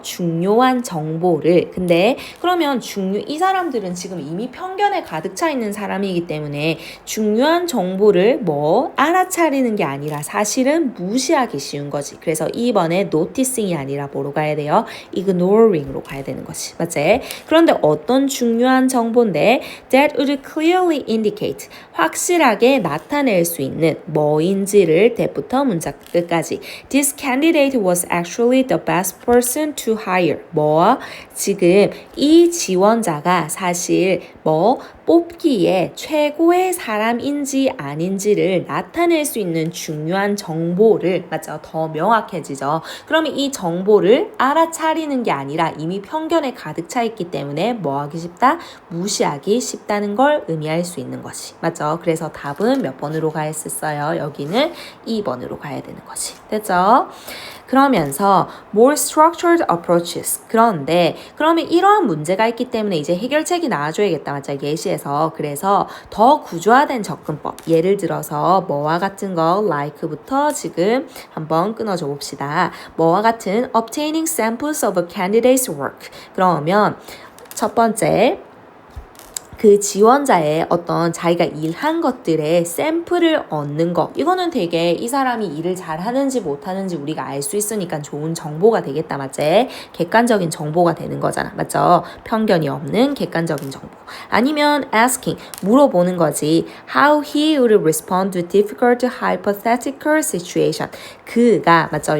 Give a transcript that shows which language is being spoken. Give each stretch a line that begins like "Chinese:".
Korean: 중요한 정보를. 근데 그러면 이 사람들은 지금 이미 편견에 가득 차 있는 사람이기 때문에 중요한 정보를 뭐 알아차리는 게 아니라 사실은 무시하기 쉬운 거지. 그래서 2번에 noticing이 아니라 뭐로 가야 돼요? ignoring으로 가야 되는 거지. 맞지? 그런데 어떤 중요한 정보인데
English: that would clearly indicate
Korean: 확실하게 나타낼 수 있는 뭐인지를 때부터 문장 끝까지
English: This candidate was actually the best person to hire.
Korean: 뭐? 지금 이 지원자가 사실 뭐 뽑기에 최고의 사람인지 아닌지를 나타낼 수 있는 중요한 정보를 맞죠? 더 명확해지죠. 그러면 이 정보를 알아차리는 게 아니라 이미 편견에 가득 차 있기 때문에 뭐 하기 쉽다? 무시하기 쉽다는 걸 의미할 수 있는 것이 맞죠? 그래서 답은 몇 번으로 가야 했었어요? 여기는 2번으로 가야 되는 거지. 됐죠? 그러면서
English: more structured approaches.
Korean: 그런데 그러면 이러한 문제가 있기 때문에 이제 해결책이 나와줘야겠다. 맞죠? 예시에서. 그래서 더 구조화된 접근법. 예를 들어서 뭐와 같은 거 like부터 지금 한번 끊어줘 봅시다. 뭐와 같은
English: obtaining samples of a candidate's work.
Korean: 그러면 첫 번째 그 지원자의 어떤 자기가 일한 것들의 샘플을 얻는 거 이거는 되게 이 사람이 일을 잘하는지 못하는지 우리가 알 수 있으니까 좋은 정보가 되겠다 맞지? 객관적인 정보가 되는 거잖아 맞죠? 편견이 없는 객관적인 정보 아니면 asking 물어보는 거지
English: how he would respond to difficult hypothetical situation
Korean: 그가 맞죠?